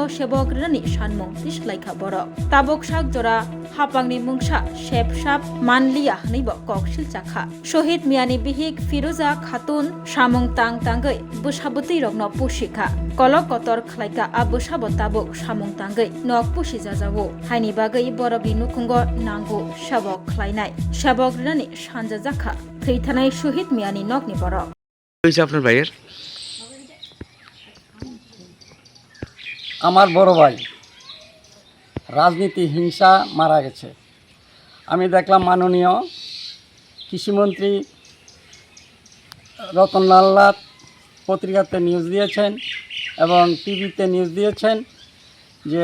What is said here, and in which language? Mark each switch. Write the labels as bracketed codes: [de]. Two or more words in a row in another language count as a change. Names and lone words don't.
[trp] sebok rani sanmung tislaikha borok tabok sak jora hapangni mungsa shepsap manliya hnaibo koksil chakha shohid miani bihik Firoza Khatun samung tangai busaboti rokno pushikha kolok kotor khlaika abusabo tabok samung tangai nok pushi jajawo haini bagai borokni nukhungo nango sabok khlainai sabok rani sanja jakha theitanai shohid miani nokni borok [bn] হইছে আপনার ভাইয়ের আমার বড় ভাই রাজনীতি হিংসা মারা গেছে। আমি দেখলাম মাননীয় কৃষিমন্ত্রী রতনলাল নাথ পত্রিকাতে নিউজ দিয়েছেন এবং টিভিতে নিউজ দিয়েছেন যে